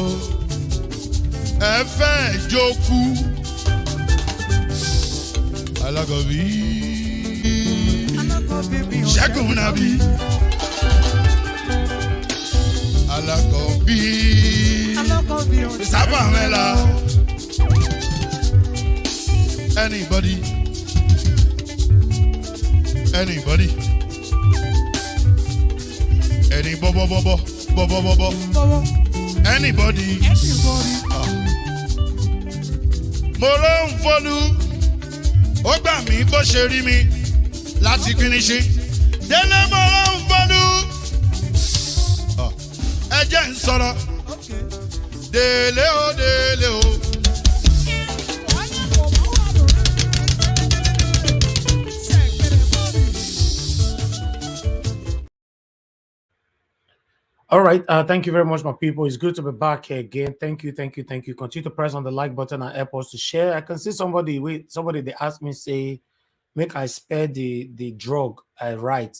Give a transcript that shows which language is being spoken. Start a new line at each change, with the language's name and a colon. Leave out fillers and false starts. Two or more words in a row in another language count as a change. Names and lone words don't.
Yoruba: Ẹ fẹ́ jókù. Alákọ̀bí. Ṣẹ́gun Nnamdi. Alákọ̀bí. Sábà mẹ́la.
English: Anybody? Anybody? Any bobo bobo bobo bobo? Anybody?
Yoruba: Mo ló ń fọlú, ó gbà mí bó ṣe rí mi láti finishi. Délé mo ló ń fọlú, ẹ jẹ́ ń sọ̀rọ̀. Délé o, délé o.
English: All right. Thank you very much, my people. It's good to be back here again. Thank you, thank you, thank you. Continue to press on the like button and help us to share. I can see somebody they asked me, say, make I spell the drug I write.